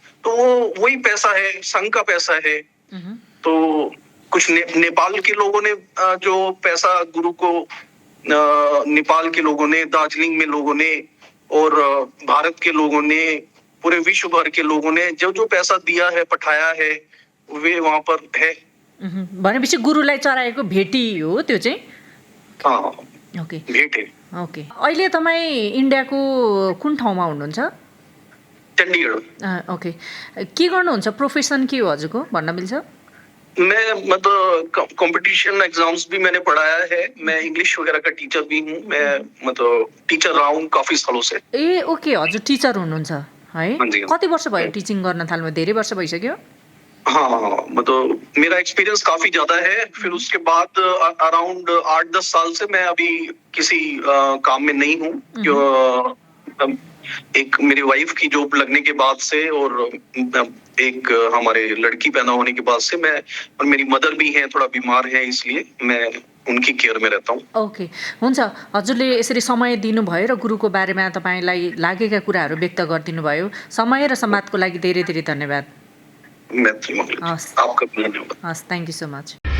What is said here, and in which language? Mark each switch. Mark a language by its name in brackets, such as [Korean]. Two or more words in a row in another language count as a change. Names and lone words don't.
[Hindi] तो वो वही पैसा है, संघ का पैसा है। तो कुछ नेपाल के लोगों ने जो पैसा गुरु को, नेपाल के लोगों ने, दार्जिलिंग में लोगों ने, और भारत के लोगों ने, पूरे विश्व भर के लोगों ने जो जो पैसा दिया है, पठाया है, वे वहां पर है। [Nepali] भनेपछि गुरुलाई चढाएको भेटी हो त्यो चाहिँ? [Hindi] हाँ, ओके, भेट है। ओके। [Nepali] अहिले तपाईँ इन्डियाको कुन ठाउँमा हुनुहुन्छ? चंडीगढ़। ओके। के गर्नुहुन्छ, प्रोफेसन के हो हजुरको भन्न मिल्छ? [Hindi] मैं मतलब [English] competition exams [Hindi] भी मैंने पढ़ाया है, मैं इंग्लिश वगैरह का टीचर भी हूँ। मैं मतलब टीचर रहा हूँ काफी सालों से। [Nepali] ए ओके, हजुर टीचर हुनुहुन्छ है? [Hindi] हाँ जी। [Nepali] कति वर्ष भयो टिचिङ गर्न थाल्नु? धेरै वर्ष भइसक्यो? [Hindi] हाँ, मतलब मेरा एक्सपीरियंस काफी ज्यादा है। फिर उसके बाद अराउंड 8-10 साल से मैं अभी किसी काम में नहीं हूँ। क्यों, एक मेरी वाइफ की जॉब लगने के बाद से और एक हमारे लड़की पैदा होने के बाद से मैं, और मेरी मदर भी है, थोड़ा बीमार है, इसलिए मैं उनकी केयर में रहता हूँ। [Nepali] ओके, हुन्छ। हजुरले यसरी समय दिनुभयो र गुरुको बारेमा तपाईँलाई लागेका कुराहरू व्यक्त गरिदिनु भयो। समय र समाजको लागि धेरै धेरै धन्यवाद। मैत्री मंगल। हस्। [Hindi] आपका भी धन्यवाद। [Nepali] हस्, [English] thank you so much.